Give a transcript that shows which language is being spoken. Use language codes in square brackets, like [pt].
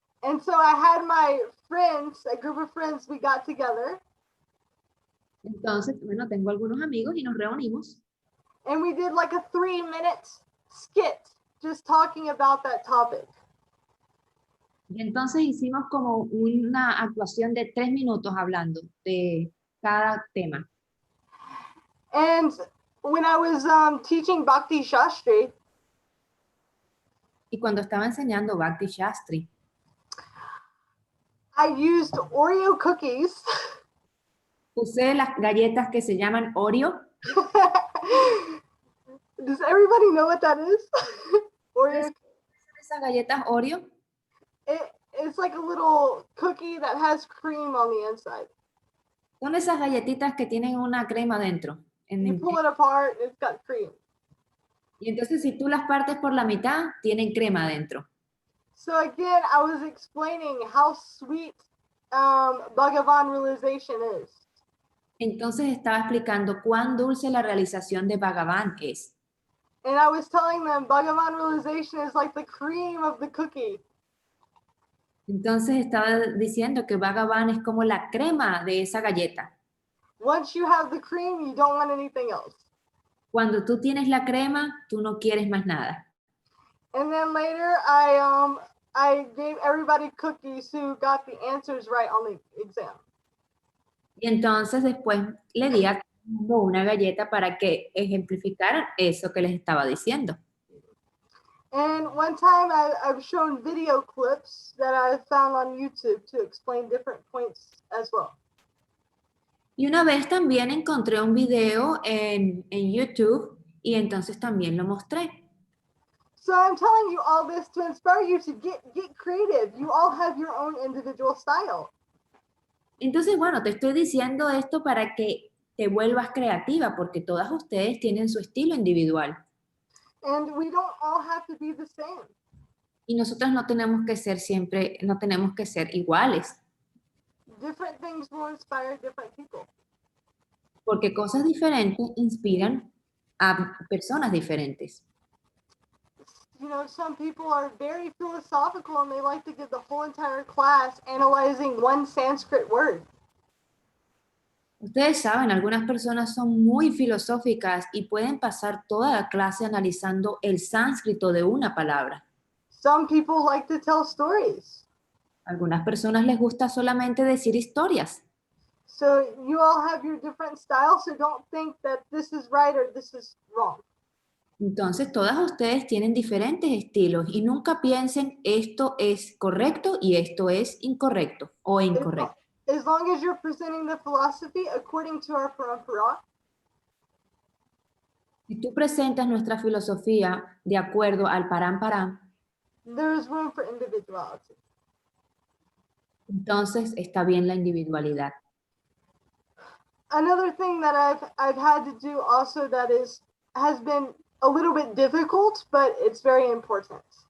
[en] And so I had my friends, a group of friends, we got together. [es] Entonces, bueno, tengo algunos amigos y nos reunimos. [en] And we did like a 3-minute skit just talking about that topic. [es] Y entonces hicimos como una actuación de 3 minutos hablando de cada tema. [en] And when I was teaching Bhakti Shastri, [es] y cuando estaba enseñando Bhakti Shastri, [en] I used Oreo cookies. [es] Usé las galletas que se llaman Oreo. [en] Does everybody know what that is? Oreo. [es] Esas galletas Oreo. [en] It's like a little cookie that has cream on the inside. [es] Son esas galletitas que tienen una crema dentro. [en] You pull it apart, it's got cream. [es] Y entonces si tú las partes por la mitad, tienen crema dentro. [en] So again, I was explaining how sweet Bhagavan realization is. [es] Entonces estaba explicando cuán dulce la realización de Bhagavan es. [en] And I was telling them Bhagavan realization is like the cream of the cookie. [es] Entonces estaba diciendo que Bhagavan es como la crema de esa galleta. [en] Once you have the cream, you don't want anything else. [es] Cuando tú tienes la crema, tú no quieres más nada. [en] And then later, I gave everybody cookies who got the answers right on the exam. [es] Y entonces después le di a una galleta para que ejemplificaran eso que les estaba diciendo. [en] And one time I've shown video clips that I found on YouTube to explain different points as well. [es] Y una vez también encontré un video en YouTube y entonces también lo mostré. [en] So I'm telling you all this to inspire you to get creative. You all have your own individual style. [es] Entonces, bueno, te estoy diciendo esto para que te vuelvas creativa, porque todas ustedes tienen su estilo individual. [en] And we don't all have to be the same. [es] Y nosotros no tenemos que ser siempre, no tenemos que ser iguales. [en] Different things will inspire different people. [es] Porque cosas diferentes inspiran a personas diferentes. [en] You know, some people are very philosophical and they like to give the whole entire class analyzing one Sanskrit word. [es] Ustedes saben, algunas personas son muy filosóficas y pueden pasar toda la clase analizando el sánscrito de una palabra. [en] Some people like to tell stories. [es] Algunas personas les gusta solamente decir historias. [en] So you all have your different styles, so don't think that this is right or this is wrong. [es] Entonces, todas ustedes tienen diferentes estilos y nunca piensen esto es correcto y esto es incorrecto o incorrecto. [en] As long as you're presenting the philosophy according to our parampara. [es] Si tú presentas nuestra filosofía de acuerdo al parampara, [en] There's room for individuality. [es] entonces está bien la individualidad. [en] Another thing that I've had to do also that has been a little bit difficult, but it's very important.